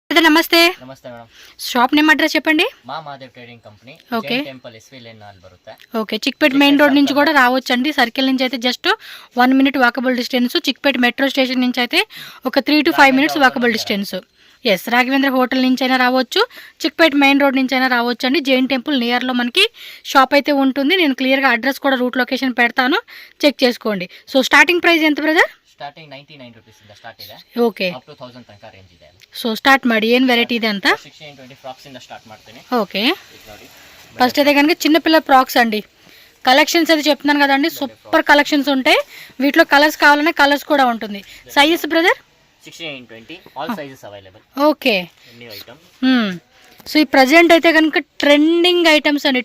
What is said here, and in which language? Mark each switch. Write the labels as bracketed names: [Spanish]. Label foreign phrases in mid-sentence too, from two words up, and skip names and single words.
[Telugu] సార్ నమస్తే. [Kannada] ನಮಸ್ತೆ ಮೇಡಮ್. [English] shop name address [Telugu] చెప్పండి. మా మాదేవ్ ట్రేడింగ్ కంపెనీ, ఓకే [Kannada] టెంపుల్ ఎస్వి లేన్ ಅಲ್ಲಿ ಬರುತ್ತೆ. [Telugu] ఓకే, చిక్పేట్ మెయిన్ రోడ్ నుంచి కూడా రావచ్చండి. సర్కిల్ నుంచి అయితే [English] just 1 minute walkable distance. [Telugu] చిక్పేట్ మెట్రో స్టేషన్ నుంచి అయితే ఒక [English] 3 to 5 minutes walkable distance. [Telugu] ఎస్, రాఘవేంద్ర హోటల్ నుంచి అయినా రావచ్చు, చిక్పేట్ మెయిన్ రోడ్ నుంచి అయినా రావచ్చు అండి. జైన్ టెంపుల్ నియర్లో మనకి షాప్ అయితే ఉంటుంది. నేను క్లియర్గా అడ్రస్ కూడా [English] route location [Telugu] పెడతాను, చెక్ చేసుకోండి. సో [English] starting price [Telugu] ఎంత ಬ್ರದರ್? [Kannada] ಸ್ಟಾರ್ಟಿಂಗ್ 99 ರೂಪೀಸ್ ಇಂದ ಸ್ಟಾರ್ಟ್ ಇದೆ. ಓಕೆ, [English] up to [Kannada] 1000 ತನಕ ರೇಂಜ್ ಇದೆ. ಸೊ ಸ್ಟಾರ್ಟ್ ಮಾಡಿ. ಏನು ವೆರೈಟಿ ಇದೆ ಅಂತ? 1620 ಫ್ರಾಕ್ಸ್ ಇಂದ ಸ್ಟಾರ್ಟ್ ಮಾಡ್ತೀನಿ. [Telugu] ఓకే, ఫస్ట్ అయితే కనుక చిన్నపిల్ల ఫ్రాక్స్ అండి. కలెక్షన్స్ అయితే చెప్తున్నాను కదండి, సూపర్ కలెక్షన్స్ ఉంటాయి. వీటిలో కలర్స్ కావాలనే కలర్స్ కూడా ఉంటుంది. సైజెస్ బ్రదర్? 1620 [English] all sizes available. [Telugu] ఓకే, [English] new item. [Telugu] సో ఈ ప్రజెంట్ అయితే కనుక [English] trending items [Telugu] అండి.